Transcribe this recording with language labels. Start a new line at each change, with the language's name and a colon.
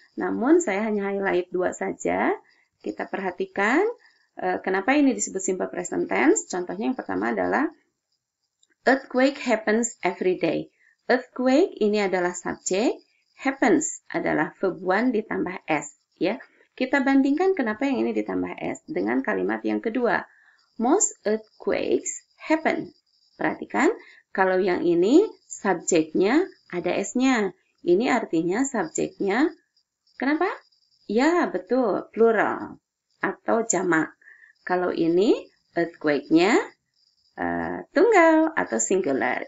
Indonesian: Namun saya hanya highlight 2 saja. Kita perhatikan kenapa ini disebut simple present tense. Contohnya yang pertama adalah
English: earthquake happens every day.
Indonesian: Earthquake ini adalah subjek, happens adalah verb one ditambah s. Ya, kita bandingkan kenapa yang ini ditambah s dengan kalimat yang kedua.
English: Most earthquakes happen.
Indonesian: Perhatikan kalau yang ini subjeknya ada s-nya. Ini artinya subjeknya Kenapa? Ya, betul, plural atau jamak. Kalau ini earthquake-nya tunggal atau singular.